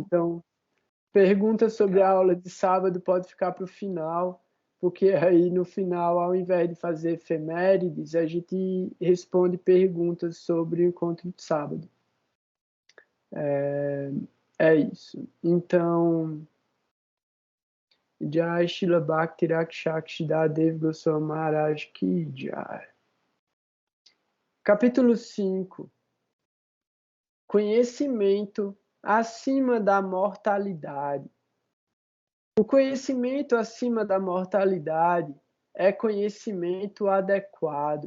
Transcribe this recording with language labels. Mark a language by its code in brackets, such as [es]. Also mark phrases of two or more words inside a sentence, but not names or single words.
[pt] Então, pergunta sobre a aula de sábado pode ficar para o final, porque aí no final, ao invés de fazer efemérides, a gente responde perguntas sobre o encontro de sábado. É isso. Então, [hi] जय शिला भक्ति रक्षकशिदा देव गोस्वामी महाराज की जय. [pt] Capítulo 5. Conhecimento acima da mortalidade. O conhecimento acima da mortalidade é conhecimento adequado.